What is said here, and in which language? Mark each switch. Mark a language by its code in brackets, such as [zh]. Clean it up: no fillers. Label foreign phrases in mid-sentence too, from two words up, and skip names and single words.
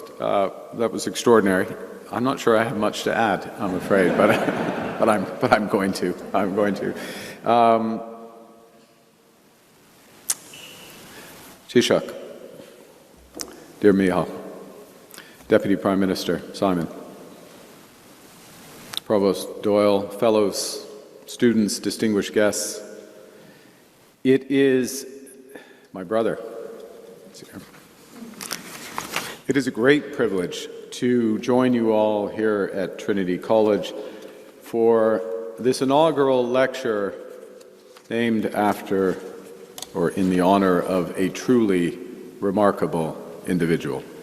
[en] That was extraordinary. I'm not sure I have much to add, I'm afraid, but I'm going to. Taoiseach, dear Micheál, Deputy Prime Minister Simon, Provost Doyle, fellows, students, distinguished guests, it is my brother. It is a great privilege to join you all here at Trinity College for this inaugural lecture named after or in the honor of a truly remarkable individual.